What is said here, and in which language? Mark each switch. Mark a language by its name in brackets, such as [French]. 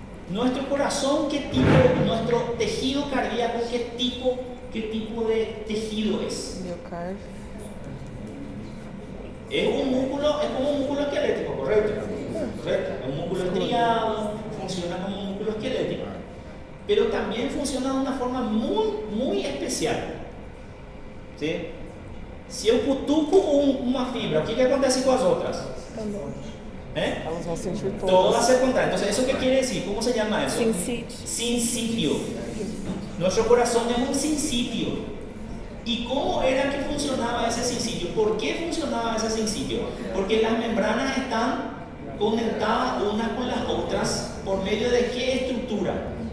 [Spanish] Nuestro corazón, nuestro tejido cardíaco, ¿qué tipo de tejido es? Miocardio. Es como un músculo esquelético, ¿correcto? Correcto. Es un músculo estriado, funciona como un músculo esquelético. Pero también funciona de una forma muy, muy especial. ¿Sí? [Portuguese] Si eu cutuco uma fibra, o que acontece com as outras? Elas vão sentir [Spanish] Todas se contraen. Entonces, ¿eso qué quiere decir? ¿Cómo se llama eso? [Portuguese] Sincítio. [Spanish] Nuestro corazón es un sincítio. ¿Y cómo era que funcionaba ese sincítio? ¿Por qué funcionaba ese sincítio? Porque las membranas están conectadas unas con las otras por medio de qué estructura?